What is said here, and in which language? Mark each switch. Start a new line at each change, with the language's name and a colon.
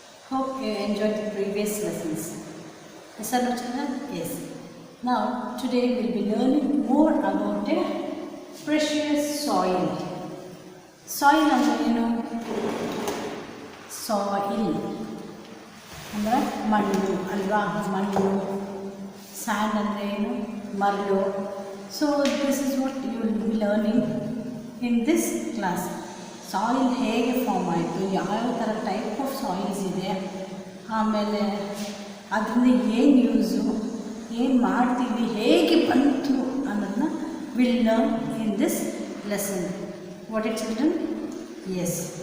English: Hope you enjoyed the previous lessons. Yes or no, children? Yes. Now today we will be learning more about a precious soil.
Kannada: Soil ಅಂದ್ರೆ ಏನು? Soil ಅಂದರೆ ಮಣ್ಣು ಅಲ್ವಾ? ಮಣ್ಣು. And ಅಂದರೆ ಏನು? ಮರಳು.
English: So this is what you will be learning in this class.
Kannada: Soil ಹೇಗೆ ಫಾರ್ಮ್ ಆಯಿತು, ಯಾವ್ಯಾವ ಥರ ಟೈಪ್ ಆಫ್ ಸಾಯಿಲ್ಸ್ ಇದೆ, ಆಮೇಲೆ ಅದರಿಂದ ಏನು ಯೂಸು, ಏನು ಮಾಡ್ತೀವಿ, ಹೇಗೆ ಬಂತು ಅನ್ನೋದನ್ನ
English: Will learn in this lesson. What it children? Yes.